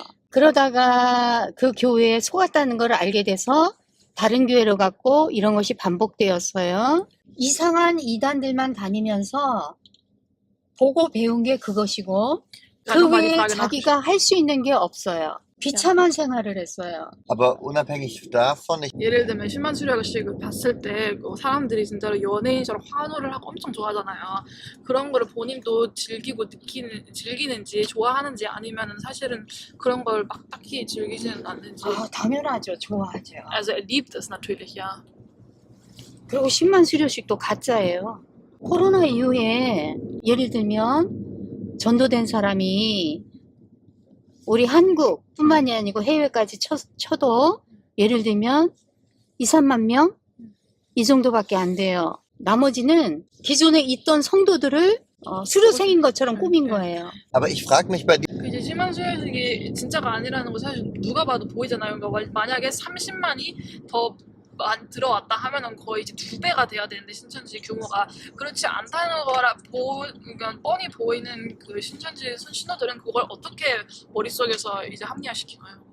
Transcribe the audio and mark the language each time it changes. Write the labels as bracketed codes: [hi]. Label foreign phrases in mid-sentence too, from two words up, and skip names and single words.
[ko] 그러다가 그 교회에 속았다는 걸 알게 돼서 다른 교회로 갔고 이런 것이 반복되었어요. 이상한 이단들만 다니면서 보고 배운 게 그것이고 그 외에 자기가 할 수 있는 게 없어요. 비참한 생활을 했어요. [de] Aber unabhängig davon, ich [ko] 예를 들면 신만 수료식을 봤을 때 사람들이 진짜로 연예인처럼 환호를 하고 엄청 좋아하잖아요. 그런 거를 본인도 즐기는지 좋아하는지 아니면 사실은 그런 걸 막 딱히 즐기지는 않는지. 당연하죠. 좋아하죠. [de] Also er liebt es natürlich, ja. [ko] 그리고 10만 수료식도 가짜예요. 코로나 이후에 예를 들면 전도된 사람이 우리 한국뿐만이 아니고 해외까지 쳐도 예를 들면 2, 3만 명? 이 정도밖에 안 돼요. 나머지는 기존에 있던 성도들을 수료생인 것처럼 꾸민 거예요. [de] aber ich frage mich bei [ko] 이제 신만 수료식이 진짜가 아니라는 거 사실 누가 봐도 보이잖아요. 그러니까 만약에 30만이 더 들어왔다 하면은 거의 이제 2배가 돼야 되는데 신천지 규모가 그렇지 않다는 거라 그러니까 뻔히 보이는 그 신천지 신도들은 그걸 어떻게 머릿속에서 이제 합리화시키나요?